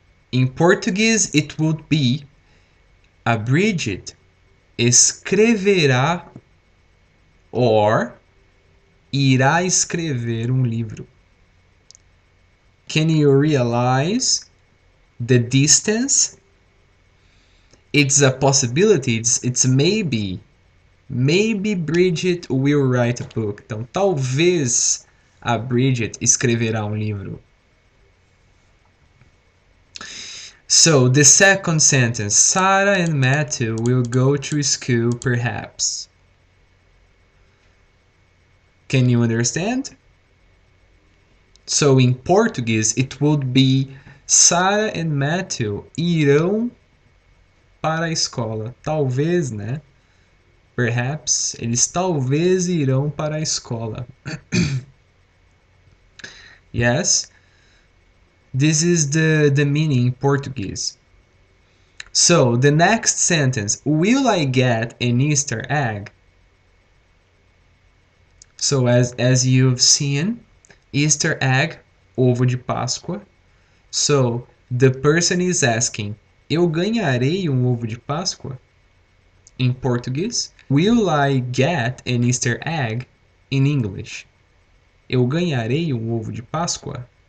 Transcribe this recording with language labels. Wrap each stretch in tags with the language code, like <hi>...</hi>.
<en>In Portuguese, it would be a Bridget</en> <pt>escreverá</pt> <en>or</en> <pt>irá escrever livro.</pt> <en>Can you realize the distance? It's a possibility, it's maybe. Maybe Bridget will write a book.</en> <pt>Então, talvez a Bridget escreverá livro.</pt> <en>So, the second sentence, Sarah and Matthew will go to school perhaps. Can you understand? So, in Portuguese, it would be Sarah and Matthew</en> <pt>irão para a escola. Talvez, né?</pt> <en>Perhaps,</en> <pt>eles talvez irão para a escola.</pt> <en>Yes, this is the meaning in Portuguese. So, the next sentence, will I get an Easter egg? So, as you've seen, Easter egg,</en> <pt>ovo de Páscoa.</pt> <en>So, the person is asking,</en> <pt>eu ganharei ovo de Páscoa? em português?</pt> <en>Will I get an Easter egg in English?</en> <pt>Eu ganharei um ovo de Páscoa?</pt>